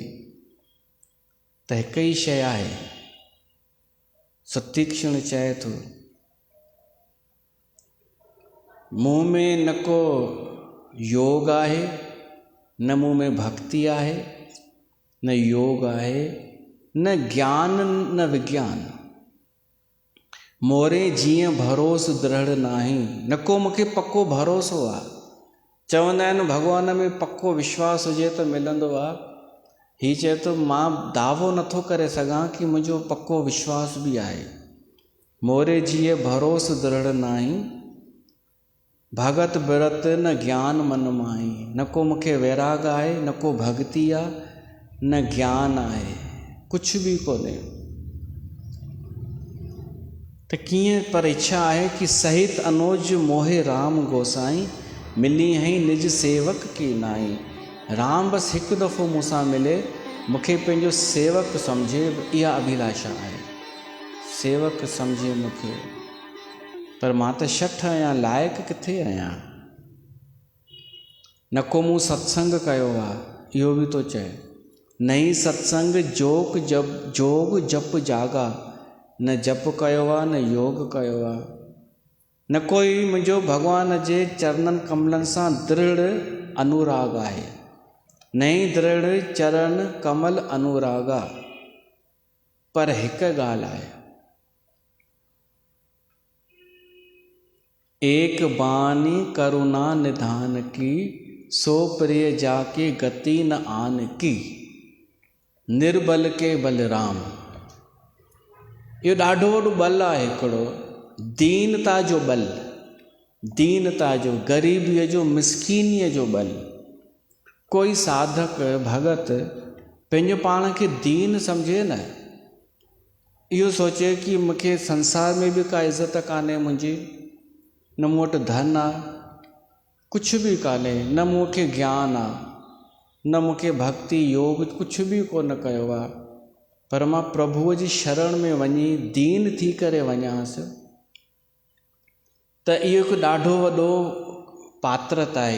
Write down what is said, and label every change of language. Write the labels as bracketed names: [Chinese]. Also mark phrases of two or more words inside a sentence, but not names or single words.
[Sindhi] त हिकु ई शइ आहे, सुतीक्षण चए थो, मूं में न को योग आहे, न मूं में भक्ति आहे, न योग आहे, न ज्ञान न विज्ञान। [Awadhi] मोरे जीअं भरोसो दृढ़ नाही, [Sindhi] न को मूंखे पको भरोसो आहे। चवंदा आहिनि भॻवान में पको विश्वास हुजे त मिलंदो आहे। हीउ चए थो मां दावो नथो करे सघां कि मुंहिंजो पको विश्वास बि आहे। [Awadhi] मोरे जीअं भरोसो दृढ़ नाही, भगत बिरत न ज्ञान मन माही। [Sindhi] न को मूंखे वैराग आहे, न को भक्ति आहे, न ज्ञान आहे, कुझु बि कोन्हे। त कीअं? पर इच्छा आहे कि [Awadhi] सहित अनोज मोहे राम गोसाई, मिली हई निज सेवक की नाई। [Sindhi] राम बसि हिकु दफ़ो मूंसां मिले, मूंखे पंहिंजो सेवक सम्झे, इहा अभिलाषा आहे। सेवक सम्झे मूंखे, पर मां त शठ आहियां, लाइक़ु किथे आहियां? न को मूं सत्संग कयो आहे, इहो बि थो चए। [Awadhi] नहीं सत्संग जोग जप जागा, [Sindhi] न जप कयो आहे न योग कयो आहे। न कोई मुंहिंजो भॻवान जे चरणनि कमलनि सां दृढ़ अनुराग आहे। [Awadhi] नहीं दृढ़ चरण कमल अनुरागा, [Sindhi] पर हिक ॻाल्हि आहे, [Awadhi] एक बानी करुणा निधान की, सो प्रिय जाके गति न आन की, निर्बल के बलराम। [Sindhi] इहो ॾाढो वॾो बल आहे हिकिड़ो, दीनता जो बल, दीनता जो, ग़रीबीअ जो, मिसकीनीअ जो बल। कोई साधक भगत पंहिंजो पाण खे दीन सम्झे न, इहो सोचे कि मूंखे संसार में बि का इज़त कान्हे मुंहिंजी, न मूं वटि धन आहे, कुझु बि कान्हे, न मूंखे ज्ञान आहे, न मूंखे भक्ति योग कुझु बि कोन कयो आहे, पर मां प्रभुअ जी शरण में वञी दीन थी करे वञांसि, त इहो हिकु ॾाढो वॾो पात्रता आहे।